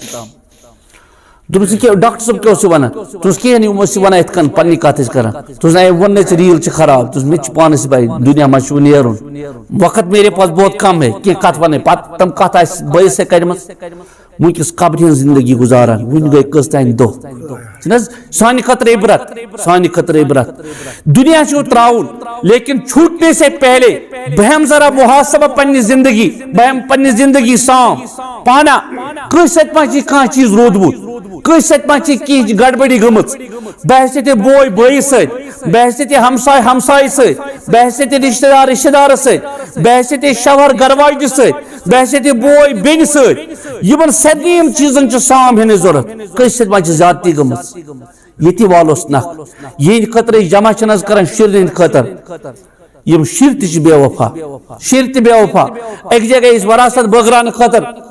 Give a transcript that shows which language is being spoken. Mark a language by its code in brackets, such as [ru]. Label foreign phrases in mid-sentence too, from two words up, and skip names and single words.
[ks] دوٚپُس یہِ ڈاکٹر صٲب کیٛاہ اوس ونان دوٚپُس کِہیٖنۍ یِم ٲسۍ ونان یِتھ کٔنۍ پننہِ کتھ ٲسۍ کران دوٚپُس نہ ووٚن ژےٚ ریٖل چھِ خراب دوٚپُس مےٚ تہِ چھُ پانس پاے دُنیا منٛز چھُ نیرُن [ur] وقت میرے پاس بہت کم ہے [ks] کینٛہہ کتھ ونٕنۍ پتہٕ تِم کتھ آسہِ بٲیِس سۭتۍ کڑمٕژ ونکس قبرِ ہٕنٛز زندگی گزاران وُنہِ گٔے کٔژتانۍ دۄہ چھُنہٕ حظ سانہِ خٲطرٕ عبرت سانہِ خٲطرٕ عبرت دنیا چھُ تراوُن [ur] لیکن چھوٹنے سے پہلے [ks] بہٕ ہٮ۪مہٕ ذرا محاسبہ پننہِ زندگی بہٕ ہٮ۪مہٕ پننہِ زندگی سام پانا کٲنٛسہِ سۭتۍ ما چھِ کانٛہہ چیٖز روٗدمُت کٲنٛسہِ سۭتۍ ما چھِ کینٛہہ گڑبڑی گٔمٕژ بہٕ آسہِ ژےٚ بوے بٲیِس سۭتۍ بہٕ آسہِ ژےٚ ہمساے ہمسایہِ سۭتۍ بہٕ آسہِ ژےٚ رشتہٕ دار رشتہٕ دارس سۭتۍ بہٕ آسہِ ژےٚ شوہر گرواجہِ سۭتۍ بہٕ آسہِ ژےٚ بوے بیٚنہِ سۭتۍ یِمن سارنٕے چیٖزن چھِ سام ہٮ۪نٕچ ضروٗرت کٲنٛسہِ سۭتۍ ما چھِ زیادتی گٔمٕژ ییٚتہِ والوس نکھ یِہنٛدِ خٲطرٕ أسۍ جمع چھِنہٕ حظ کران شُرٮ۪ن ہٕنٛدِ خٲطرٕ یم شُرۍ تہِ چھِ بے وفا شُرۍ تہِ بے وفا اکہِ جایہِ گٔے أسۍ وراثت بٲگراونہٕ خٲطرٕ